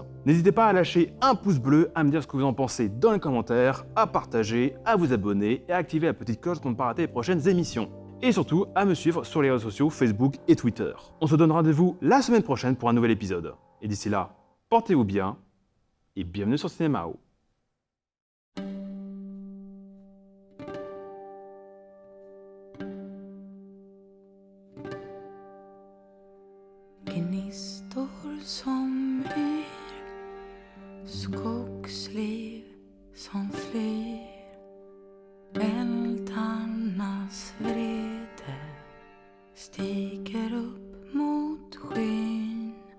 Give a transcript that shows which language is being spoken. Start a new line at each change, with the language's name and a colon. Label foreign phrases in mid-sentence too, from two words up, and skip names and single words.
French: N'hésitez pas à lâcher un pouce bleu, à me dire ce que vous en pensez dans les commentaires, à partager, à vous abonner et à activer la petite cloche pour ne pas rater les prochaines émissions. Et surtout, à me suivre sur les réseaux sociaux Facebook et Twitter. On se donne rendez-vous la semaine prochaine pour un nouvel épisode. Et d'ici là, portez-vous bien et bienvenue sur Cinémao.
Swedish: Gnistor som yr, skogsliv som flyr, eldarnas vrede stiger upp mot skyn,